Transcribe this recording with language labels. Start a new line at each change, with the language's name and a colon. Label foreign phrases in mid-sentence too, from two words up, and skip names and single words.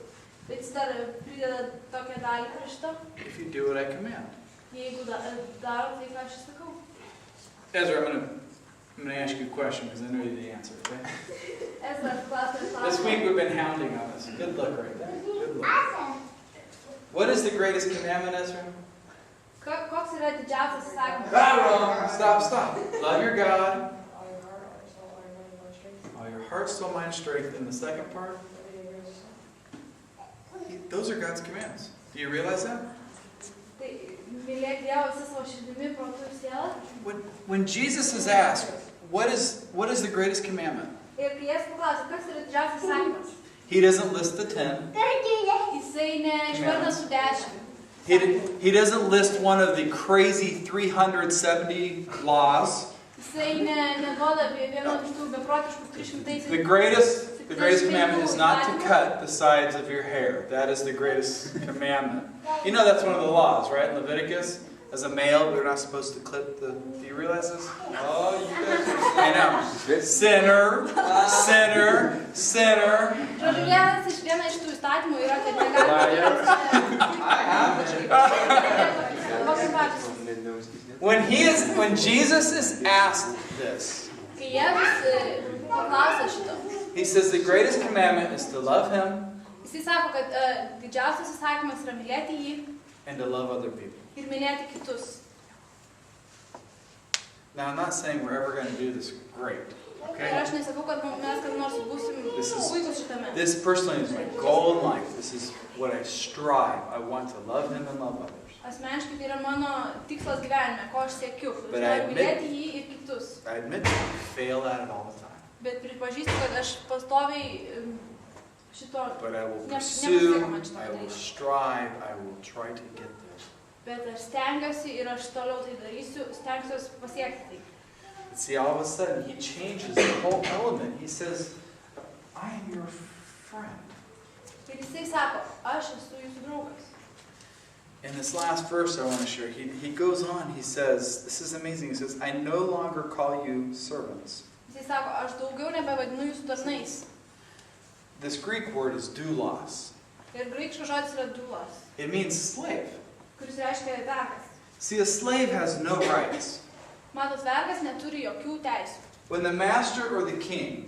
Lithuanian: Bet jis dar prideda tokią dalį prie šito.
English: If you do what I command.
Lithuanian: Jeigu darot tai, ką aš sakau.
English: Ezra, I'm going to ask you a question because I know you the answer, okay?
Lithuanian: Ezra, klausimas.
English: This week we've been hounding on this. Good look right there. Good look. What is the greatest commandment, Ezra?
Lithuanian: Koks yra didžiausias įsakymas?
English: Wrong. Stop. Love your God. All your heart, soul, mind, strength. And the second part? Those are God's commands. Do you realize that?
Lithuanian: Mylėk Dievą visą savo širdimi, protu ir siela.
English: When Jesus is asked, what is the greatest commandment?
Lithuanian: Ir kai Jėzus paklausė, kas yra didžiausias įsakymas?
English: He doesn't list the 10.
Lithuanian: Jisai neišvardina su 10.
English: He doesn't list one of the crazy 370 laws.
Lithuanian: Jisai neduoda vieno iš tų beprotiškų 300.
English: The greatest commandment is not to cut the sides of your hair. That is the greatest commandment. You know that's one of the laws, right? In Leviticus, as a male, we're not supposed to clip the... Do you realize this? Oh, you guys are... I know. Sinner.
Lithuanian: Žodžiu, viena iš tų įstatymų yra, kad negalima...
English: When Jesus is asked this,
Lithuanian: Kai Jėzus paklausė šito,
English: he says the greatest commandment is to love him
Lithuanian: jisai sako, kad didžiausias įsakymas yra mylėti jį
English: and to love other people.
Lithuanian: ir mylėti kitus.
English: Now, I'm not saying we're ever going to do this great,
Lithuanian: Ir
English: okay?
Lithuanian: aš nesakau, kad mes kada nors būsim puikus šitame.
English: This personally is my goal in life. This is what I strive. I want to love him and love others.
Lithuanian: Asmeniškai tai yra mano tikslas gyvenime, ko aš siekiu.
English: But
Lithuanian: Aš noriu mylėti jį ir kitus.
English: I admit that I fail at it all the time.
Lithuanian: Bet pripažįstu, kad aš pastoviai šito
English: But I will
Lithuanian: nepasiseka man
English: pursue,
Lithuanian: šito
English: I will
Lithuanian: daryti.
English: strive, I will try to get there.
Lithuanian: Bet aš stengiuosi ir aš toliau tai darysiu, stengsiuosi pasiekti tai.
English: See, all of a sudden, he changes the whole element. He says, I am your friend.
Lithuanian: Ir jisai sako, aš esu jūsų draugas.
English: In this last verse I want to share, he goes on, he says, this is amazing, he says, I no longer call you servants.
Lithuanian: Jisai sako, aš daugiau nebevadinu jūsų tarnais.
English: This Greek word is doulos.
Lithuanian: Ir graikškas žodis yra doulos,
English: It means slave.
Lithuanian: kuris reiškia vergas.
English: See, a slave has no rights.
Lithuanian: Matot, vergas neturi jokių teisių.
English: When the master or the king